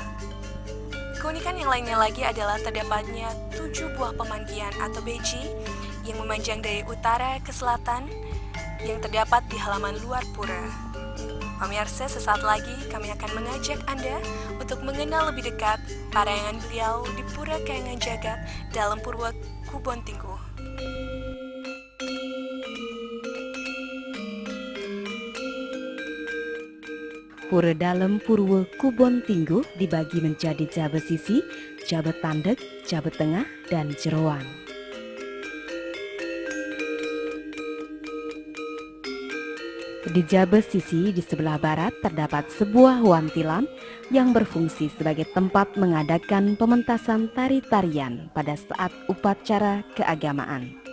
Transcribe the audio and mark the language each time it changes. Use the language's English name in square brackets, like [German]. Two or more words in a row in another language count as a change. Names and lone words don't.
[Indonesian] Keunikan yang lainnya lagi adalah terdapatnya 7 buah pemandian atau beji yang memanjang dari utara ke selatan yang terdapat di halaman luar pura. Pemirsa, sesaat lagi kami akan mengajak Anda untuk mengenal lebih dekat parayangan beliau di Pura Kayangan Jagat dalam Purwo Kubon Tingguh. Pura dalam Purwo Kubon Tingguh dibagi menjadi Jabe Sisi, Jabe Tandeg, Jabe Tengah, dan Jeroan. Di Jabe Sisi di sebelah barat terdapat sebuah wantilan yang berfungsi sebagai tempat mengadakan pementasan tari-tarian pada saat upacara keagamaan.